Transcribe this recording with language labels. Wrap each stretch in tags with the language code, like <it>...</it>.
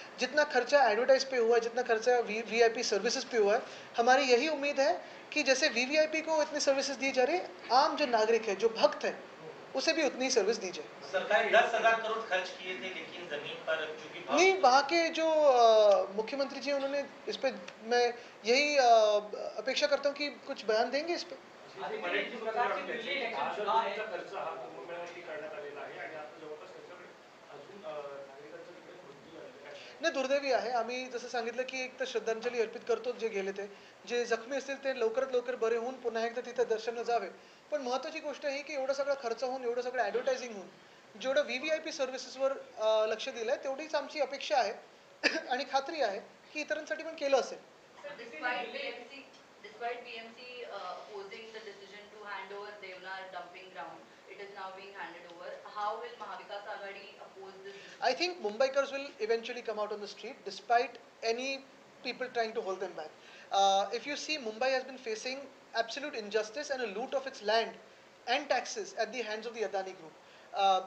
<hi>जितना खर्चा एडवर्टाइज पे हुआ है, जितना खर्चा वीवीआईपी सर्विसेज पे हुआ है, हमारी यही उम्मीद है कि जैसे वीवीआईपी को इतनी सर्विसेज दी जा रही है, आम जो नागरिक है, जो भक्त है, उसे भी उतनी सर्विस दी जाए। सरकार 10,000 करोड़ खर्च किए थे, लेकिन जमीन पर चूंकि नहीं, वहाँ के जो मुख्यमंत्री जी, उन्होंने इस पे, मैं यही अपेक्षा करता हूँ कि कुछ बयान देंगे इस पे।</hi> <mr>मराठी खर्च हा कुंभमेळ्यासाठी करण्यात आलेला आहे आणि आता जवळपास त्याच्याकडे अजून नागरिकांचा तिकडे मृत्यू झालेला आहे। नाही, दुर्दैवी आहे। आम्ही जसं सांगितलं की एक तर श्रद्धांजली अर्पित करतो जे गेले ते, जे जखमी असतील ते लवकरात लवकर बरे होऊन पुन्हा एकदा तिथे दर्शनाला जावे। पण महत्त्वाची गोष्ट ही की एवढा सगळा खर्च होऊन, एवढं सगळं ॲडव्हर्टायझिंग होऊन, जेवढं व्हीव्हीआयपी सर्व्हिसेसवर लक्ष दिलंय, तेवढीच आमची अपेक्षा आहे आणि खात्री आहे की इतरांसाठी पण केलं असेल।</mr> <en>Despite BMC opposing the decision to hand over Devnar dumping ground, it is now being handed over. How will Mahavikas Aghadi oppose this? I think Mumbaikars will eventually come out on the street despite any people trying to hold them back. If you see, Mumbai has been facing absolute injustice and a loot of its land and taxes at the hands of the Adani Group.</en>